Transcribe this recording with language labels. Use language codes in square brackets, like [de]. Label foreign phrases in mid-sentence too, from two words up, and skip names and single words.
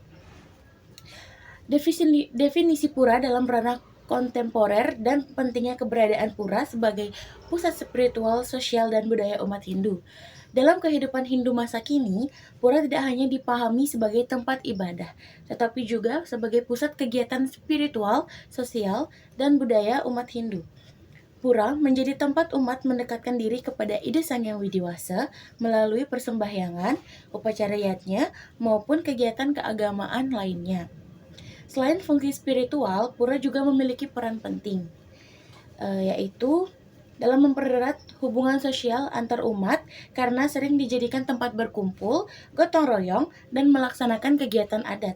[id] Definisi pura dalam ranah kontemporer dan pentingnya keberadaan pura sebagai pusat spiritual, sosial, dan budaya umat Hindu. Dalam kehidupan Hindu masa kini, pura tidak hanya dipahami sebagai tempat ibadah, tetapi juga sebagai pusat kegiatan spiritual, sosial, dan budaya umat Hindu. Pura menjadi tempat umat mendekatkan diri kepada Ida Sang Hyang Widi Wasa melalui persembahyangan, upacara yatnya, maupun kegiatan keagamaan lainnya. Selain fungsi spiritual, pura juga memiliki peran penting, yaitu dalam mempererat hubungan sosial antar umat karena sering dijadikan tempat berkumpul, gotong royong, dan melaksanakan kegiatan adat.